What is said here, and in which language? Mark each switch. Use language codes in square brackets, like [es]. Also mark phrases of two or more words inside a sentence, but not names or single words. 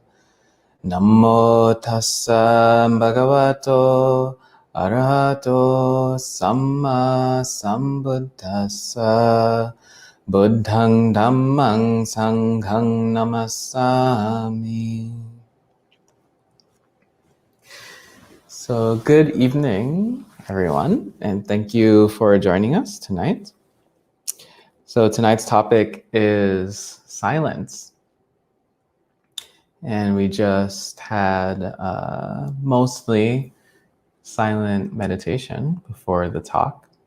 [pi] Namo tassa bhagavato arahato samma sambuddhassa. Buddhang Dhammang Sanghang Namasami. [en] So good evening, everyone, and thank you for joining us tonight. So tonight's topic is silence. And we just had mostly silent meditation before the talk.